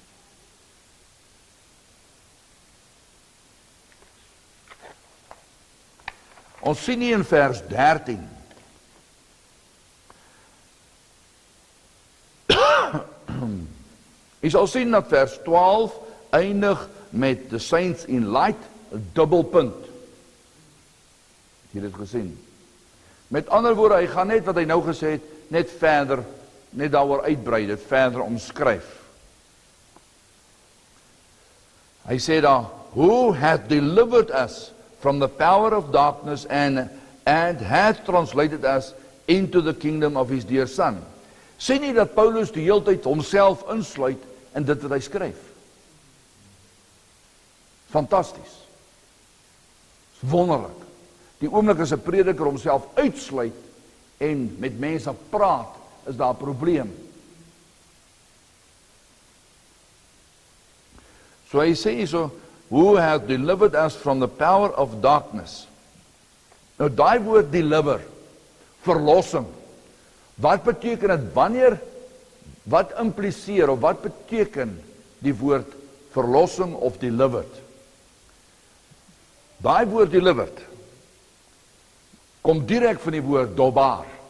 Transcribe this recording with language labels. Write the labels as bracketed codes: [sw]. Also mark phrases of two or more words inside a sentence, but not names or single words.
[af] Ons sien nie in vers 13 jy sal sien dat vers 12 eindig met [en] the saints in light, [af] 'n dubbelpunt. Jy het dit gesien. Met ander woorde, hy gaan net wat hy nou gesê het, net verder, net daaroor uitbrei, dit verder omskryf. Hy sê daar, [en] who hath delivered us from the power of darkness and hath translated us into the kingdom of his dear son. [af] Sê nie dat Paulus die hele tyd homself insluit in dit wat hy skryf. Fantasties. Wonderlik. Die oomblik as 'n prediker homself uitsluit en met mense praat, is daar 'n probleem. So hy sê hierso, [en] who hath delivered us from the power of darkness. [af] Nou daai woord deliver, verlossing. Wat beteken dit wanneer Wat impliseer of wat beteken die woord verlossing of delivered? Daai woord delivered kom direk van die woord dobar.